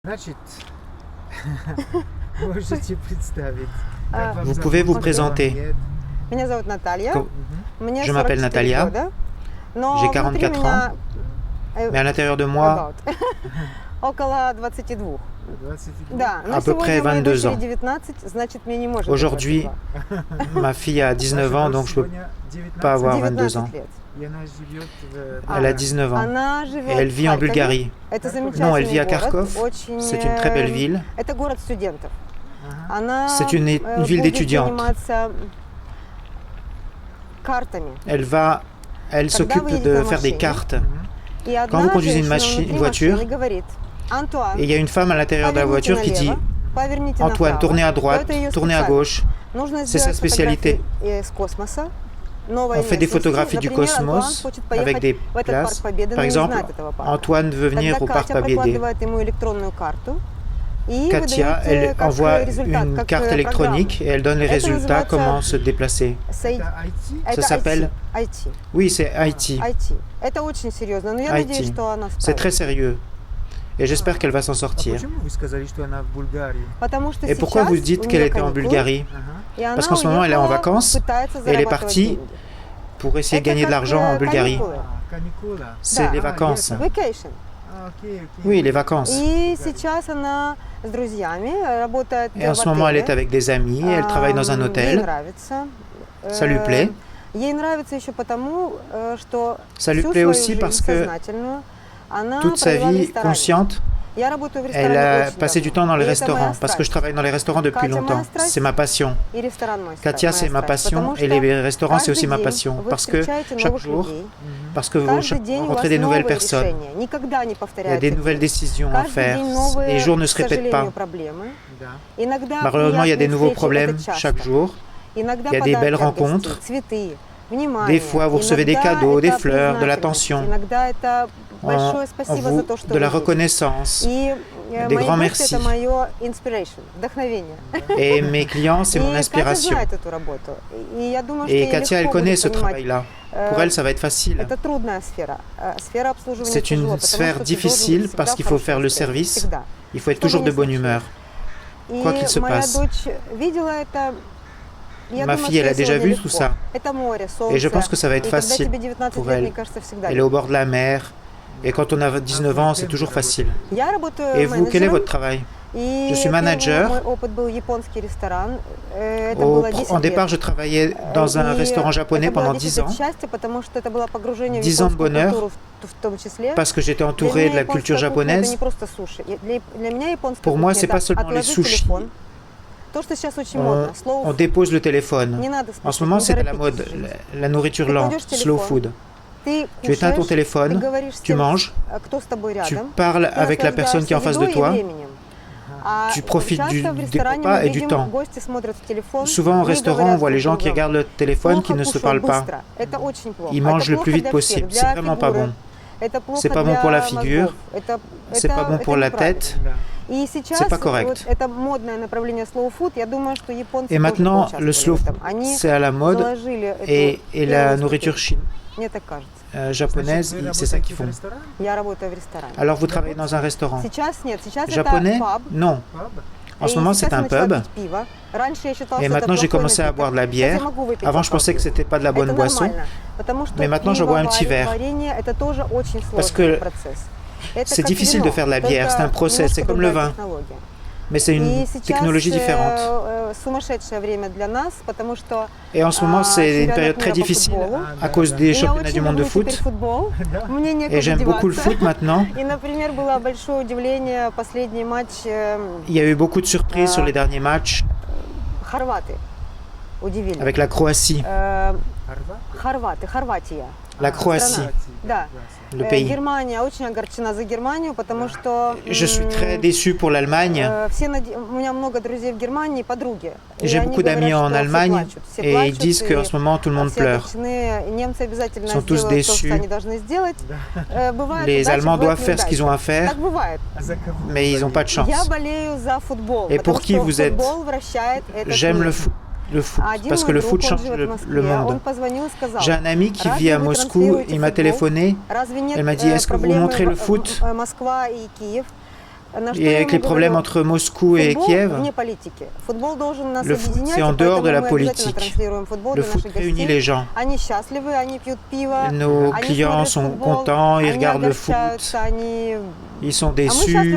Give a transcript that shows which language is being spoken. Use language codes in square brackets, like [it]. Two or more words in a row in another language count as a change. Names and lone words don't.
[ru] Значит, можете представить, как вам [fr] Vous [ru] зовут, [fr] pouvez vous [ru] сколько вам [fr] présenter. [ru] лет? Меня зовут Наталья. Co- Мне [fr] Je m'appelle [ru] 44 [fr] Natalia. [ru] года. Но [fr] J'ai [ru] внутри [fr] 44 [ru] меня [fr] Mais à l'intérieur de moi, about, [ru] около 22. 22? Да, но [fr] à peu près [ru] сегодня моей [fr] 22 [ru] дочери [fr] ans. [ru] 19, значит, мне не может быть [fr] Aujourd'hui, [ru] 22. [fr] ma fille a 19 ans, donc je peux [ru] Сегодня 19, [fr] pas avoir 22 ans. [ru] 19 лет. и она живет в [fr] Elle a 19 ans. [ru] Она [fr] Et [ru] живет [fr] elle [ru] в [fr] vit en [ru] Харькове. [fr] Bulgarie. [ru] Это [fr] Non, elle vit à [ru] замечательный город, [fr] Kharkov. [ru] очень, [fr] C'est une très belle ville. [ru] Это город студентов. Ага. Она [fr] C'est une ville [ru] будет [fr] d'étudiantes. [ru] заниматься картами. [fr] Elle s'occupe de faire des cartes. [ru] И одна [fr] Quand vous conduisez une [ru] женщина внутри [fr] voiture, [ru] машины говорит: Антуан, [fr] Et il y a une femme à l'intérieur de la [ru] поверните [fr] voiture qui dit [ru] налево, поверните [fr] Antoine, [ru] направо. [fr] tournez à droite, [ru] Это её [fr] tournez à [ru] специальность. [fr] gauche. [ru] Нужно [fr] C'est sa [ru] сделать [fr] spécialité. [ru] фотографии с космоса. Новой [fr] On fait des [ru] местности. [fr] photographies du [ru] Например, Антуан [fr] cosmos [ru] хочет [fr] avec [ru] поехать [fr] des [ru] в этот [fr] places. [ru] парк Победы, [fr] Par [ru] но не [fr] exemple, [ru] знает этого парка. [fr] Antoine veut venir [ru] Тогда [fr] au parc [ru] Катя [fr] Победы. [ru] прокладывает ему электронную карту и [fr] Katia, [ru] выдает [fr] elle [ru] как [fr] envoie [ru] результат, [fr] une [ru] как [fr] carte électronique et elle donne les [ru] Это [fr] résultats, [ru] называется [fr] comment se déplacer. [ru] Это IT? Это [fr] s'appelle IT. Oui, c'est IT. [ru] IT. Это очень серьезно, но я [fr] IT. [ru] надеюсь, что она [fr] C'est très [ru] справится. [fr] sérieux. Et j'espère qu'elle va s'en [ru] А [fr] sortir. [ru] почему вы сказали, что она в Bulgarie? Потому что [fr] Et pourquoi [ru] сейчас [fr] vous dites [ru] у [fr] qu'elle [ru] неё [fr] était en [ru] каникулы, [fr] Bulgarie? [ru] Ага. и она [fr] Parce qu'en ce moment, elle est en [ru] уехала, [fr] vacances, [ru] пытается [fr] et elle est [ru] зарабатывать [fr] partie [ru] деньги. [fr] Pour essayer de [ru] Это [fr] gagner de [ru] как, [fr] l'argent en Bulgarie. [ru] каникулы. Каникула. [fr] C'est [ru] Да. [fr] les vacances. Vacation. [ru] Окей. [fr] Oui, les vacances. [ru] И сейчас она с друзьями работает [fr] Et en [ru] в [fr] ce moment, elle est [ru] отеле. [fr] avec des amis, elle travaille dans un [ru] Ей [fr] hôtel. [ru] нравится. [fr] Ça lui plaît. [ru] Ей нравится еще потому, что [fr] Ça lui [ru] всю [fr] plaît [ru] свою [fr] aussi [ru] жизнь [fr] parce que [ru] сознательную она [fr] toute sa [ru] провела в [fr] vie [ru] ресторане. [fr] consciente, [ru] Я работаю в [fr] elle [ru] ресторане [fr] a [ru] очень [fr] passé du [ru] давно. [fr] temps dans les [ru] И это моя [fr] restaurants, parce que je [ru] страсть. [fr] travaille dans les restaurants depuis [ru] Катя, [fr] longtemps. [ru] моя страсть. [fr] C'est ma passion. [ru] И ресторан мой [fr] Katia, c'est ma passion, et les restaurants, c'est aussi ma passion. Parce que chaque jour, parce que vous [ru] каждый день у вас [fr] rencontrez des nouvelles [ru] новые [fr] personnes, [ru] решения. Никогда не [fr] il y a [ru] повторяется. [fr] des nouvelles décisions à [ru] Каждый [fr] faire, [ru] день новые, [fr] les jours ne [ru] к [fr] se répètent pas. [ru] сожалению, проблемы. Да. Иногда [fr] Malheureusement, il y a des [ru] приятные [fr] nouveaux [ru] встречи, [fr] problèmes [ru] это часто. [fr] chaque jour. [ru] Иногда [fr] Il y a des belles [ru] подарки от гостей, [fr] rencontres. [ru] цветы, внимание. [fr] Des fois, vous recevez des [ru] Иногда [fr] cadeaux, des [ru] это [fr] fleurs, de [ru] признательность. [fr] l'attention. [ru] Иногда это большое [fr] On [ru] спасибо за [fr] vous [ru] то, что [fr] de [ru] вы [fr] la [ru] есть. [fr] reconnaissance. [ru] И [fr] des [ru] мои [fr] grands [ru] гости [fr] merci. [ru] это мое inspiration, вдохновение. [fr] Et mes clients, c'est mon [ru] И Катя [fr] inspiration. [ru] знает эту работу. И я думаю, что [fr] Et [ru] ей [fr] Katia, elle [ru] легко [fr] connaît [ru] будет [fr] ce [ru] понимать. [fr] travail-là. Pour elle, ça va être facile. [ru] Это трудная сфера. Сфера обслуживания [fr] C'est [ru] тяжело, [fr] une [ru] потому [fr] sphère [ru] что ты [fr] difficile [ru] должен быть [fr] parce [ru] всегда [fr] qu'il faut [ru] в [fr] faire le [ru] хорошем настроении, [fr] service. [ru] всегда. [fr] Il faut être [ru] Что бы [fr] toujours [ru] ни [fr] de bonne [ru] случилось. [fr] humeur. Quoi qu'il se [ru] И моя [fr] passe. [ru] дочь видела это. Я [fr] Ma [ru] думаю, [fr] fille, [ru] что [fr] elle a [ru] ей [fr] déjà [ru] сегодня [fr] vu [ru] легко. [fr] tout ça. [ru] Это море, солнце. [fr] Et je pense que ça va être [ru] И когда [fr] facile [ru] тебе 19 [fr] pour [ru] лет, [fr] elle. [ru] мне кажется, всегда [fr] Elle est au [ru] легко. [fr] bord de la mer. Et quand on a 19 ans, c'est toujours facile. [ru] Я работаю [fr] Et vous, quel est [ru] менеджером. [fr] votre travail? [ru] И [fr] Je suis [ru] первый [fr] manager. [ru] мой опыт был японский ресторан. Это было 10 [fr] En [ru] лет. [fr] départ, je travaillais dans un [ru] И [fr] restaurant japonais [ru] это было [fr] pendant [ru] 10 [fr] 10 [ru] лет [fr] ans [ru] счастья, потому что это было погружение в [fr] 10 ans de [ru] японскую [fr] bonheur, [ru] культуру в том числе. [fr] parce que j'étais [ru] Для [fr] entouré [ru] меня [fr] de la [ru] японская [fr] culture [ru] кухня это не [fr] japonaise. [ru] просто суши. Для меня японская [fr] Pour moi, [ru] кухня [fr] c'est [ru] это [fr] pas seulement les [ru] отложить [fr] sushis. [ru] телефон. То, что сейчас очень [fr] On, [ru] модно. [fr] Slow on food. dépose le téléphone. [ru] Не надо [fr] En ce [ru] спешить, [fr] moment, [ru] не [fr] c'est à la [ru] торопитесь. [fr] mode, la nourriture [ru] Ты [fr] lente, [ru] кладешь [fr] slow [ru] телефон, [fr] food. [ru] Ты [fr] Tu éteins ton [ru] кушаешь, ты [fr] téléphone, [ru] говоришь с [fr] tu [ru] тем, [fr] manges, [ru] кто с тобой [fr] tu [ru] рядом. [fr] parles [ru] Ты [fr] avec la personne qui est en face de [ru] наслаждаешься [fr] toi. [ru] едой и временем. А [fr] Tu profites [ru] часто в [fr] des [ru] ресторане [fr] repas [ru] мы [fr] et du [ru] видим, [fr] temps. [ru] гости смотрят в телефон, [fr] Souvent au [ru] не [fr] restaurant, on [ru] говорят [fr] voit les [ru] друг [fr] gens [ru] с [fr] qui [ru] другом. [fr] regardent le téléphone, qui [ru] Плохо [fr] ne se [ru] кушают [fr] parlent pas. [ru] быстро. Это очень плохо. [fr] Ils [ru] Это [fr] mangent le [ru] плохо [fr] plus vite [ru] для [fr] possible. [ru] всех, [fr] C'est [ru] для [fr] vraiment pas [ru] фигуры. [fr] bon. [ru] Это плохо [fr] C'est pas bon [ru] для [fr] pour la figure. [ru] мозгов. Это [fr] C'est pas bon pour la [ru] неправильно. [fr] tête. [ru] Да. И сейчас [fr] C'est pas correct. [ru] вот это модное направление [en] slow food, [ru] я думаю, что японцы [fr] Et [ru] тоже [fr] maintenant, [ru] поучаствовали [fr] le slow [ru] в этом. [fr] food, [ru] Они [fr] c'est à la mode. [ru] заложили эту [fr] Et la [ru] первую [fr] nourriture [ru] ступень. Мне так кажется. [fr] japonaise, [ru] Значит, вы [fr] c'est ça [ru] работаете [fr] qu'ils [ru] в [fr] font. [ru] ресторане? Я работаю в ресторане. [fr] Alors vous travaillez dans un restaurant [ru] Сейчас нет, сейчас [fr] japonais? [ru] это паб. [fr] Non. [ru] Паб? [fr] En ce moment, [ru] И [fr] c'est [ru] сейчас я [fr] un [ru] начала [fr] pub. [ru] пить пиво. Раньше я считала, [fr] Et [ru] что это [fr] maintenant, j'ai [ru] плохой [fr] commencé à [ru] напиток. [fr] boire de la [ru] Сейчас я [fr] bière. [ru] могу выпить [fr] Avant, je [ru] бокал [fr] pensais que [ru] пива. [fr] c'était pas de la bonne [ru] Это [fr] boisson. [ru] нормально, потому что [fr] Mais maintenant, je [ru] пиво, [fr] bois un petit verre. [ru] варенье, это тоже очень [fr] Parce [ru] сложный [fr] que [ru] процесс. Это [fr] c'est [ru] как [fr] difficile [ru] вино, [fr] de faire de la bière, [ru] только [fr] c'est un process, [ru] немножко [fr] c'est comme le [ru] другая [fr] vin. [ru] технология. [fr] Mais c'est [ru] И [fr] une [ru] сейчас [fr] technologie différente. [ru] сумасшедшее время для нас, потому что [fr] Et en ce moment, c'est une [ru] чемпионат [fr] période très [ru] мира по [fr] difficile [ru] футболу. [fr] à cause des [ru] И я [fr] championnats [ru] очень [fr] du monde de [ru] люблю теперь [fr] foot. [ru] футбол. Да. Мне некуда [fr] Et j'aime beaucoup le [ru] деваться. [fr] foot maintenant. [ru] И, например, было большое удивление последний матч [fr] Il y a eu beaucoup de surprises sur les derniers matchs [ru] хорваты. Удивили. [fr] avec la Croatie. [ru] Хорват? Хорватия. [fr] La Croatie, [ru] Да. [fr] le pays. [ru] Германия очень огорчена за Германию, потому что [fr] Je suis très déçu pour l'Allemagne. [ru] у меня много друзей в Германии, подруги. И [fr] J'ai [ru] они [fr] beaucoup d'amis [ru] говорят, [fr] en [ru] что все [fr] Allemagne [ru] плачут, все [fr] et ils [ru] плачут, [fr] disent qu'en ce moment, tout le monde [ru] все [fr] pleure. [ru] огорчены. Немцы обязательно [fr] Sont tous [ru] сделают то, [fr] déçus. [ru] что они должны сделать. Бывает [fr] Les [ru] удача, [fr] Allemands [ru] бывает [fr] doivent faire ce qu'ils [ru] неудача. [fr] ont à faire, [ru] Так бывает. А за кого? [fr] mais ils n'ont pas de chance. [ru] Я болею за футбол, [fr] Et [ru] потому [fr] pour qui [ru] что [fr] vous êtes? [ru] футбол вращает этот [fr] J'aime [ru] мир. [fr] le foot, [ru] А один [fr] parce que [ru] мой [fr] le [ru] друг, [fr] foot [ru] он [fr] change [ru] живет в [fr] le [ru] Москве, [fr] monde. [ru] он позвонил и сказал: [fr] J'ai un ami qui [ru] Разве [fr] vit à [ru] вы [fr] Moscou, [ru] транслируете [fr] il m'a [ru] футбол? [fr] téléphoné, [ru] Разве нет [fr] elle m'a dit, est-ce que vous [ru] проблемы [fr] montrez le foot? [ru] Москва и Киев? [fr] Et avec les problèmes entre Moscou et Kiev, le foot, c'est en dehors de la politique. Le foot réunit les gens. Nos clients sont contents, ils regardent le foot, ils sont déçus.